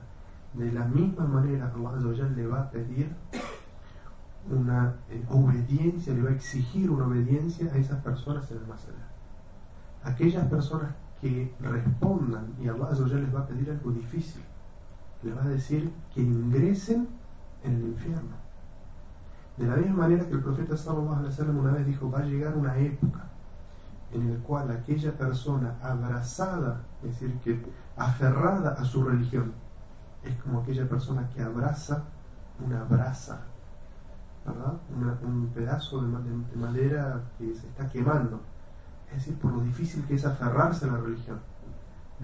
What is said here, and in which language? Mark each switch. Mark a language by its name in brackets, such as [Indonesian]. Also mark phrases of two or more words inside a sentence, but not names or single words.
[Spanish] De la misma manera, Allah [Arabic] عز وجل [Spanish] le va a pedir una obediencia, le va a exigir una obediencia a esas personas en el más allá. Aquellas personas que respondan, y Allah [Arabic] عز وجل [Spanish] les va a pedir algo difícil, les va a decir que ingresen en el infierno. De la misma manera que el profeta [Arabic] صلى الله عليه وسلم [Spanish] una vez dijo, va a llegar una época en la cual aquella persona abrazada, es decir, que aferrada a su religión, es como aquella persona que abraza una brasa, ¿verdad? Un pedazo de madera que se está quemando, es decir, por lo difícil que es aferrarse a la religión.